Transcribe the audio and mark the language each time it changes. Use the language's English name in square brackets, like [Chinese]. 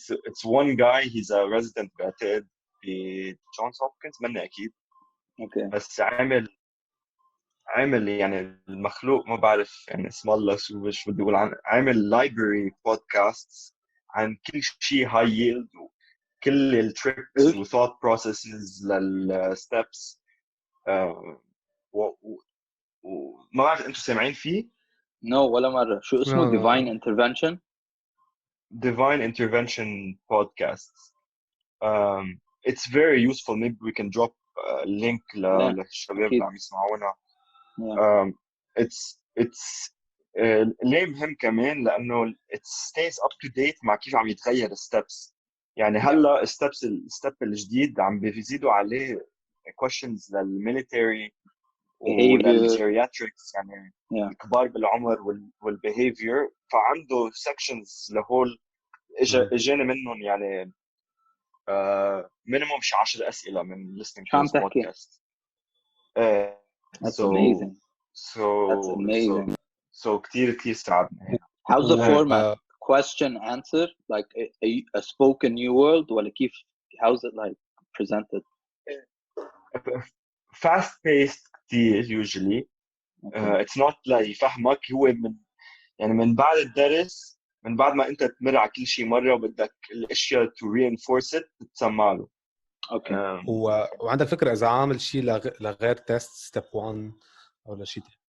[English] it's one guy, he's a resident [Arabic] بعتقد بجونز هوبكنز مني اكيد. بس عامل يعني المخلوق ما بعرف يعني اسم الله شو بدي اقول عنه، عامل لايبرري بودكاست عن كل شيء هاي ييلد وكل التريكس وثوت بروسيسز للستبس. وما بعرف انتم سامعين فيه؟ ولا مره. شو اسمه؟ [English] Divine Intervention podcast. It's very useful. Maybe we can drop a link [Arabic] للشباب اللي عم يسمعونا. It's ليه مهم كمان لأنه [English] it stays up to date [Arabic] مع كيف عم يتغير الستبس. يعني هلا الستب الجديد عم بيزيدوا عليه questions للميليتري وللجيرياتريكس، يعني الكبار بالعمر والبيهيفير، فعنده sections لهول اجاني منهم يعني مينيموم شي 10 اسئله من [English] listening to this podcast. That's so amazing. so That's amazing. [Arabic] so كتير ساعدنا. [English] How's the format? Question answer, like a spoken new world, [Arabic] ولا كيف? [English] How's it like presented? Fast paced كتير usually. It's not like [Arabic] يفهمك هو من بعد الدرس، من بعد ما انت تمر على كل شيء مره وبدك الاشياء [English] to reinforce it [Arabic] تسمع له. اوكي. وعندك فكره اذا عامل شيء لغير تيست ستيب 1 او لشيء